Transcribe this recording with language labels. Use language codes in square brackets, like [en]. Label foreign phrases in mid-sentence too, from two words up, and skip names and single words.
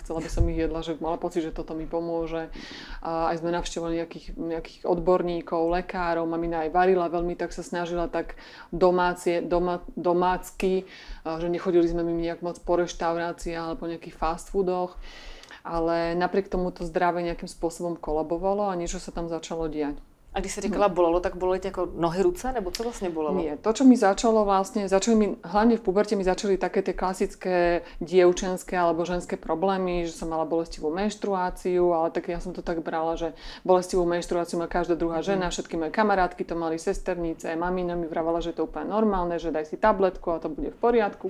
[sk] Chcela by som ich jedla, že mala pocit, že toto mi pomôže. Aj sme navštevovali nejakých odborníkov, lekárov. Mamina aj varila veľmi, tak sa snažila tak domácky, že nechodili sme my nejak moc po reštauráciách alebo po nejakých fast foodoch. Ale napriek tomu to zdravie nejakým spôsobom kolabovalo a niečo sa tam začalo diať. [cs] A když si říkala bolelo, tak bolely jako nohy, ruce, nebo co vlastně bolelo? [sk] Nie, to, čo mi hlavne v puberte mi začali také tie klasické dievčenské alebo ženské problémy, že som mala bolestivú menštruáciu, ale tak ja som to tak brala, že bolestivú menštruáciu má každá druhá žena, všetky moje kamarátky to mali, sesternice, mamina mi vravala, že je to úplne normálne, že daj si tabletku a to bude v poriadku.